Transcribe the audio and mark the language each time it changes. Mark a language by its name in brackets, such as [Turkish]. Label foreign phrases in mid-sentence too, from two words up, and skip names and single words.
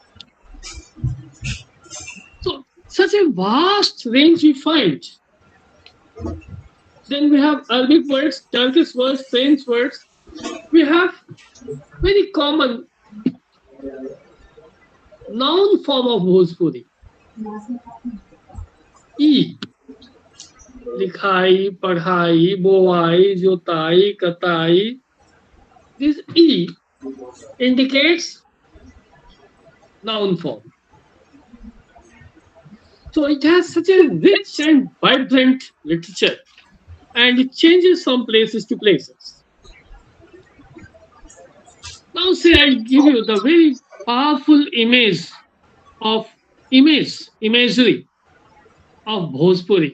[English] So, such a vast range we find. Then we have Arabic words, Turkish words, French words. We have very common noun form of Bhojpuri. E. [Bhojpuri] Likhai, padhai, bovai, jotai, katai. [English] This E indicates noun form. So it has such a rich and vibrant literature, and it changes from places to places. Now say I give you the very powerful imagery of Bhojpuri.